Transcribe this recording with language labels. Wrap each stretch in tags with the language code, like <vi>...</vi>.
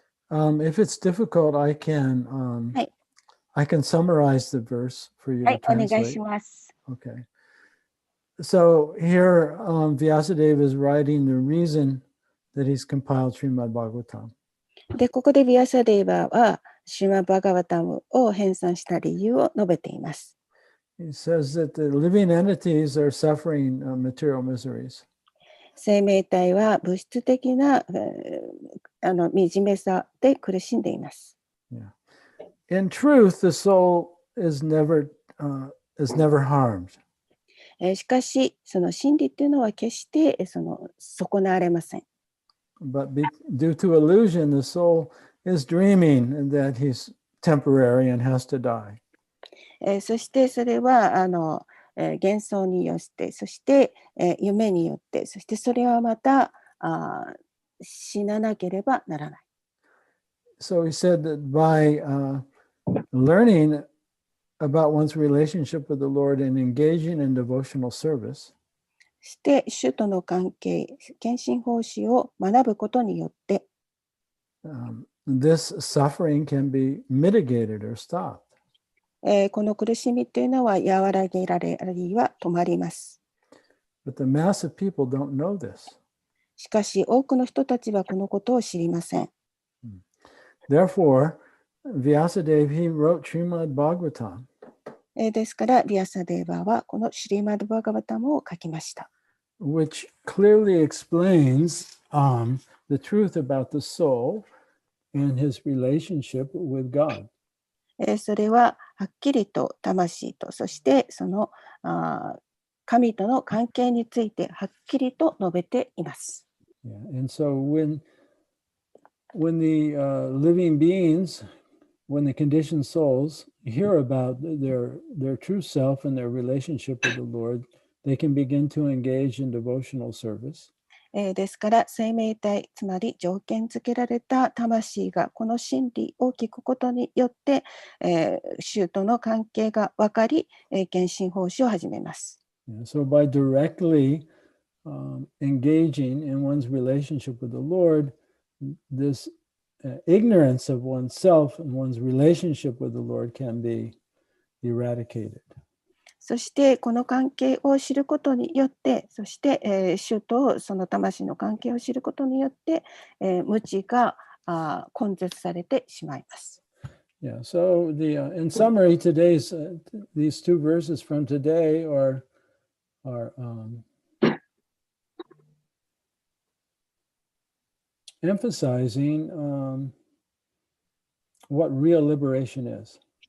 <en>If it's difficult, I can I can summarize the verse for you</en> <ja>は</ja> <en>to</en> <ja>い、お願い</ja> <en>translate.</en> <ja>します。</ja> <en>Okay. So here, Vyasadeva is writing the reason that he's compiled Srimad Bhagavatam.</en> <ja>で、ここでビアサデーバーはシリマバガワタムを編纂した理由を述べています。</ja> <en>He says that the living entities are suffering material miseries.</en> <ja>生命体は物質的な、惨めさで苦しんでいます。</ja> <en>Yeah. In truth, the soul is never harmed.</en> <ja>しかし、その真理っていうのは決して損なわれません。</ja> <en>But due to illusion, the soul is dreaming that he's temporary and has to die.</en> <ja>そしてそれは幻想によって、そして、夢によって、そしてそれはまた死ななければならない。</ja> <en>So he said that by learning about one's relationship with the Lord and engaging in devotional service,</en> <ja>して主との関係、献身奉仕を学ぶことによって、</ja> <en>this suffering can be mitigated or stopped.</en> <ja>この苦しみというのは和らげられ、あるいは止まります。</ja> <en>But the mass of people don't know this.</en> <ja>しかし多くの人たちはこのことを知りません。</ja> <en>Therefore, Vyasadeva, he wrote Srimad Bhagavatam.</en> <ja>ですからビアサデーバーはこのシリマドバガバタムを書きました。</ja> <en>Which clearly explains the truth about the soul and his relationship with God.</en> <ja>それははっきりと魂と、そしてその神との関係についてはっきりと述べています。</ja> <en>Yeah. And so when the living beings, when the conditioned souls hear about their true self and their relationship with the Lord, they can begin to engage in devotional service.</en> <ja>ですから生命体、つまり条件付けられた魂がこの真理を聞くことによって、主との関係が分かり、献身奉仕を始めます。</ja> <en>So by directly engaging in one's relationship with the Lord, this ignorance of oneself and one's relationship with the Lord can be eradicated.</en> <ja>そしてこの関係を知ることによって、そして、主とその魂の関係を知ることによって、無知が根絶されてしまいます。</ja> <en>Yeah. So in summary, these two verses from today are emphasizing what real liberation is.</en>